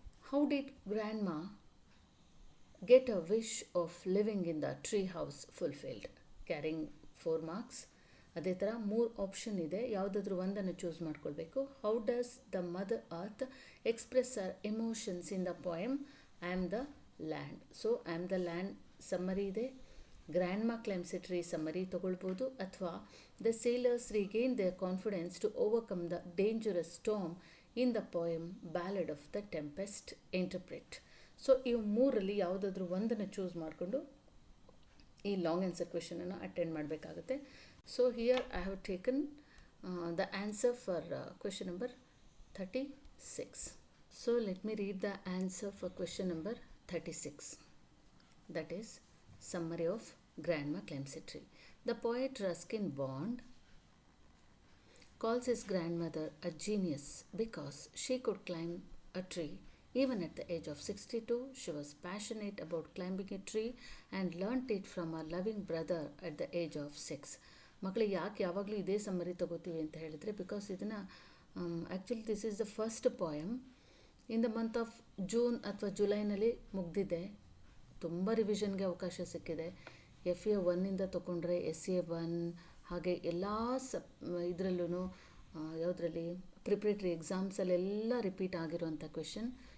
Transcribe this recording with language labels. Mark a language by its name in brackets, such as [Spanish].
[English] How did grandma get a wish of living in the tree house fulfilled? Carrying 4 marks. [Kannada] ಅದೇ ಥರ 3 option ಇದೆ, ಯಾವುದಾದ್ರೂ ಒಂದನ್ನು choose ಮಾಡ್ಕೊಳ್ಬೇಕು. [English] How does the mother earth express our emotions in the poem I am the land? So I am the land [Kannada] summary ಇದೆ. [English] grandma climbs a tree [Kannada] summary ತೊಗೊಳ್ಬೋದು, ಅಥವಾ [English] The sailors regain their confidence to overcome the dangerous storm in the poem ballad of the tempest interpret. [Kannada] So ಇವು 3ರಲ್ಲಿ ಯಾವುದಾದ್ರೂ ಒಂದನ್ನು choose ಮಾಡಿಕೊಂಡು ಈ long answer ಕ್ವೆಶನನ್ನು attend ಮಾಡಬೇಕಾಗುತ್ತೆ. [English] So here I have taken the answer for question number 36. So let me read the answer for question number 36. That is summary of Grandma Climbs a Tree. The poet Ruskin Bond calls his grandmother a genius because she could climb a tree. Even at the age of 62, she was passionate about climbing a tree and learnt it from her loving brother at the age of 6. [Kannada] ಮಕ್ಕಳಿಗೆ ಯಾಕೆ ಯಾವಾಗಲೂ ಇದೇ summary ತಗೋತೀವಿ ಅಂತ ಹೇಳಿದರೆ, because ಇದನ್ನು actually [English] this is the first poem in the month of June [Kannada] ಅಥವಾ ಜುಲೈನಲ್ಲಿ ಮುಗ್ದಿದೆ. ತುಂಬ ರಿವಿಷನ್ಗೆ ಅವಕಾಶ ಸಿಕ್ಕಿದೆ. FA 1 ತೊಗೊಂಡ್ರೆ SA 1, ಹಾಗೆ ಎಲ್ಲ ಇದರಲ್ಲೂ ಯಾವುದರಲ್ಲಿ ಪ್ರಿಪ್ರೇಟ್ರಿ ಎಕ್ಸಾಮ್ಸಲ್ಲೆಲ್ಲ ರಿಪೀಟ್ ಆಗಿರುವಂಥ ಕ್ವೆಶನ್.